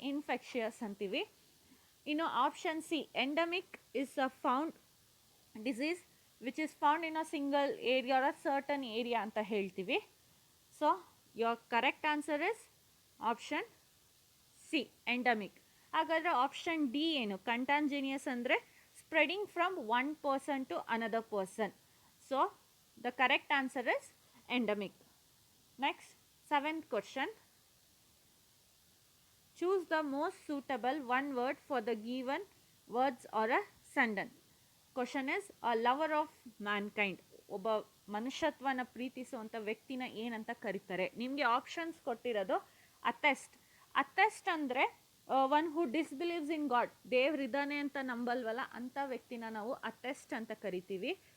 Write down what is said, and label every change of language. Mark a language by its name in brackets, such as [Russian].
[Kannada] Infectious ಅಂತೀವಿ. [English] ಇನ್ನು option C endemic is a found disease which is found in a single area or a certain area [Kannada] ಅಂತ ಹೇಳ್ತೀವಿ. [English] So your correct answer is option C endemic. [Kannada] ಹಾಗಾದರೆ option D ಏನು? [English] Contagious ಅಂದರೆ spreading from one person to another person. So the correct answer is endemic. Next 7th question. Choose the most suitable one word for the given words or a sentence. Question is, a lover of mankind. [Kannada] ಒಬ್ಬ ಮನುಷ್ಯತ್ವನ ಪ್ರೀತಿಸುವಂಥ ವ್ಯಕ್ತಿನ ಏನಂತ ಕರೀತಾರೆ? ನಿಮಗೆ options ಕೊಟ್ಟಿರೋದು ಅಥೆಸ್ಟ್. [English] Atheist ಅಂದರೆ one who disbelieves in god. [Kannada] ದೇವ್ರಿದ್ದಾನೆ ಅಂತ ನಂಬಲ್ವಲ್ಲ ಅಂಥ ವ್ಯಕ್ತಿನ ನಾವು ಅಥೆಸ್ಟ್ ಅಂತ ಕರಿತೀವಿ.